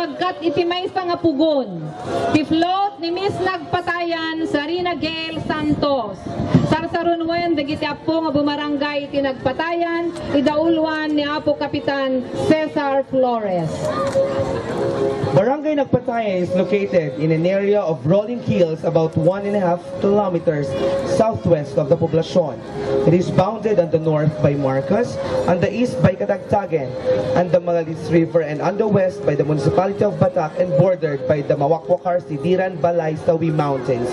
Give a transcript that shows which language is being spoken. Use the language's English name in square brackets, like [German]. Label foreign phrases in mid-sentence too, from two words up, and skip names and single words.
[Iloko] At iti maysa nga pugon. Ti float ni Miss Nagpatayan Sarina Gail Santos. Sarsarunwen dagiti apo nga bumarangay iti Nagpatayan, idaulwan ni Apo Kapitan Cesar Flores. [English] Barangay Nagpatayan is located in an area of rolling hills about 1.5 kilometers southwest of the poblacion. It is bounded on the north by Marcos, on the east by Katagtagan, and the Magalis River, and on the west by the municipality of Batac, and bordered by the Mawakwakar, Sidiran, Balay, Sawi Mountains.